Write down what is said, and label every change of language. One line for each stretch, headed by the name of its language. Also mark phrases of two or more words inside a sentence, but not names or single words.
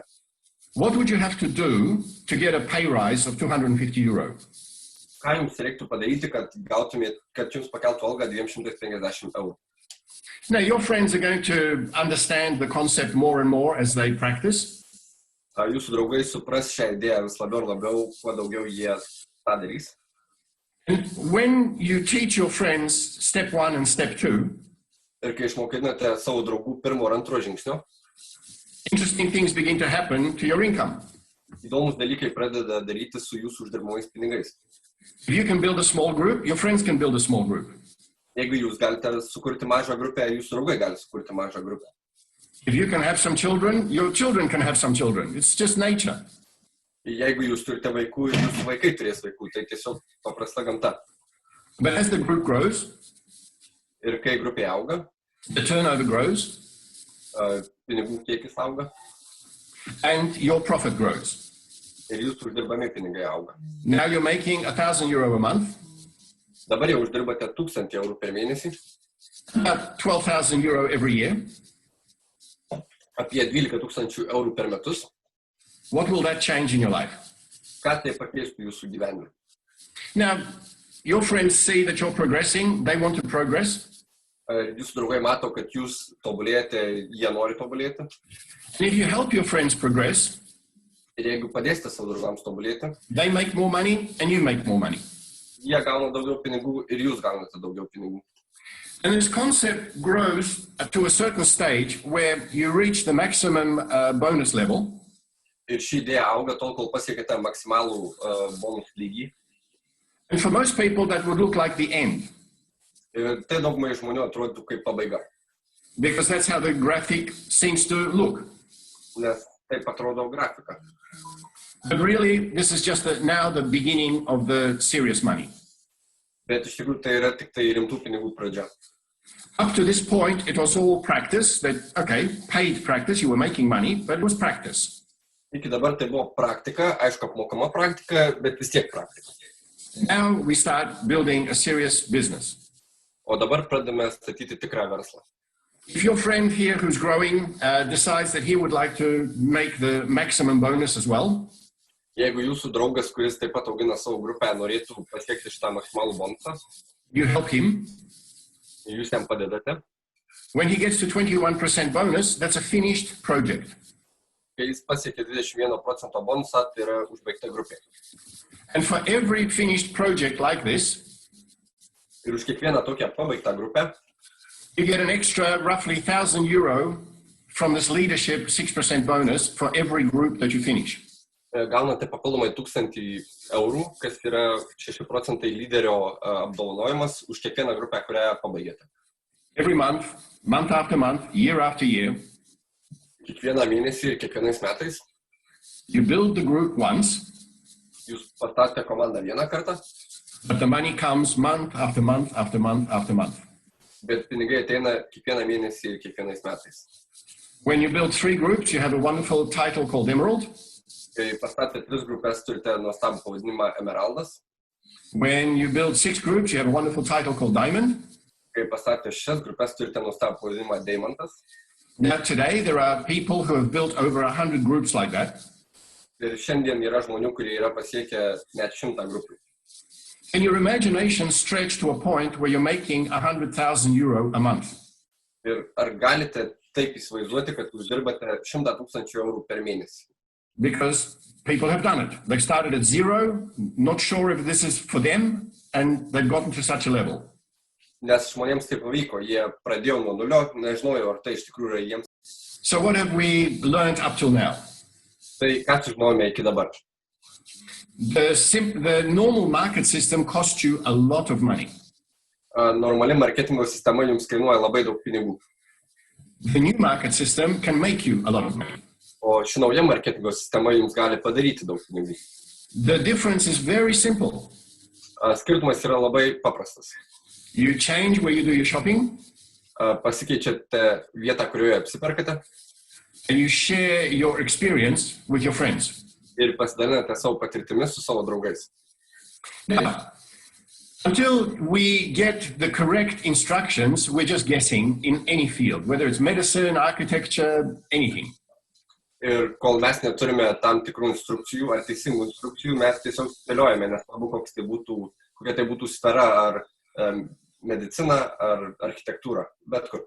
English: What would you have to do to get a pay rise of €250?
Lithuanian: Ką jums reiktų padaryti, kad jums pakeltų algą 250 eurų?
English: Now, your friends are going to understand the concept more and more as they practice.
Lithuanian: Jūsų draugai supras šią idėją vis labiau ir labiau, kuo daugiau jie tą darys.
English: And when you teach your friends step 1 and step 2,
Lithuanian: Ir kai išmokinate savo draugų pirmo ir antro žingsnio,
English: interesting things begin to happen to your income.
Lithuanian: įdomus dalykai pradeda daryti su jūsų uždirbamais pinigais.
English: If you can build a small group, your friends can build a small group.
Lithuanian: Jeigu jūs galite sukurti mažą grupę, jūsų draugai gali sukurti mažą grupę.
English: If you can have some children, your children can have some children. It's just nature.
Lithuanian: Jeigu jūs turite vaikų ir jūsų vaikai turės vaikų, tai tiesiog paprasta gamta.
English: But as the group grows,
Lithuanian: Ir kai grupė auga,
English: the turnover grows,
Lithuanian: pinigų kiekis auga
English: and your profit grows.
Lithuanian: ir jūsų uždirbami pinigai auga.
English: Now you're making €1,000 a month,
Lithuanian: Dabar jau uždirbate 1000 eurų per mėnesį,
English: about €12,000 every year.
Lithuanian: apie 12 000 eurų per metus.
English: What will that change in your life?
Lithuanian: Ką tai pakeistų jūsų gyvenime?
English: Now, your friends see that you're progressing, they want to progress.
Lithuanian: Jūsų draugai mato, kad jūs tobulėjate, jie nori tobulėti.
English: And if you help your friends progress,
Lithuanian: Ir jeigu padėsite savo draugams tobulėti,
English: they make more money and you make more money.
Lithuanian: jie gauna daugiau pinigų ir jūs gaunate daugiau pinigų.
English: And this concept grows to a certain stage where you reach the maximum bonus level.
Lithuanian: Ir ši idėja auga tol, kol pasiekite maksimalų bonus lygį.
English: And for most people, that would look like the end,
Lithuanian: Ir tai daugumai žmonių atrodytų kaip pabaiga.
English: because that's how the graphic seems to look.
Lithuanian: Nes taip atrodo grafika.
English: But really, this is just now the beginning of the serious money.
Lithuanian: Bet iš tikrųjų tai yra tik tai rimtų pinigų pradžia.
English: Up to this point, it was all practice, that, okay, paid practice, you were making money, but it was practice.
Lithuanian: Iki dabar tai buvo praktika, aišku, apmokama praktika, bet vis tiek praktika.
English: Now we start building a serious business.
Lithuanian: O dabar pradame statyti tikrą verslą.
English: If your friend here who's growing decides that he would like to make the maximum bonus as well,
Lithuanian: Jeigu jūsų draugas, kuris taip pat augina savo grupę, norėtų pasiekti šitą maksimalų bonusą,
English: you help him.
Lithuanian: jūs jam padedate.
English: When he gets to 21% bonus, that's a finished project.
Lithuanian: Kai jis pasiekė 21% bonusą, tai yra užbaigta grupė.
English: And for every finished project like this,
Lithuanian: Ir už kiekvieną tokią pabaigtą grupę,
English: You get an extra roughly €1,000 from this leadership 6% bonus for every group that you finish.
Lithuanian: Gaunate papildomai 1,000 eurų, kas yra 6% lyderio apdovanojimas už kiekvieną grupę, kurią pabaigėte.
English: Every month, month after month, year after year,
Lithuanian: Kiekvieną mėnesį ir kiekvienais metais
English: you build the group once,
Lithuanian: jūs pastatėte komandą vieną kartą,
English: but the money comes month after month after month after month.
Lithuanian: bet pinigai ateina kiekvieną mėnesį ir kiekvienais metais.
English: When you build 3 groups, you have a wonderful title called Emerald.
Lithuanian: Kai pastatėte 3 grupės, turite nuostabų pavadinimą Emeraldas.
English: When you build 6 groups, you have a wonderful title called Diamond.
Lithuanian: Kai pastatėte 6 grupės, turite nuostabų pavadinimą Deimantas.
English: Now today, there are people who have built over 100 groups like that.
Lithuanian: Ir šiandien yra žmonių, kurie yra pasiekę net 100 grupių.
English: Can your imagination stretch to a point where you're making €100,000 a month?
Lithuanian: Ir ar galite taip įsivaizduoti, kad uždirbate 100,000 eurų per mėnesį?
English: Because people have done it. They started at 0, not sure if this is for them, and they've gotten to such a level.
Lithuanian: Nes žmonėms tai pavyko, jie pradėjo nuo nulio, nežinojau, ar tai iš tikrųjų yra jiems.
English: So what have we learned up till now?
Lithuanian: Tai ką sužinojome iki dabar?
English: The normal market system costs you a lot of money.
Lithuanian: Normali marketingo sistema jums kainuoja labai daug pinigų.
English: The new market system can make you a lot of money.
Lithuanian: O ši nauja marketingo sistema jums gali padaryti daug pinigų.
English: The difference is very simple.
Lithuanian: Skirtumas yra labai paprastas.
English: You change where you do your shopping,
Lithuanian: Pasikeičiate vietą, kurioje apsiperkate
English: and you share your experience with your friends.
Lithuanian: ir pasidalinate savo patirtimis su savo draugais.
English: Now, until we get the correct instructions, we're just guessing in any field, whether it's medicine, architecture, anything.
Lithuanian: Ir kol mes neturime tam tikrų instrukcijų ar teisingų instrukcijų, mes tiesiog spėliojame, nesvarbu, kokia tai būtų sfera, ar medicina, ar architektūra, bet kur.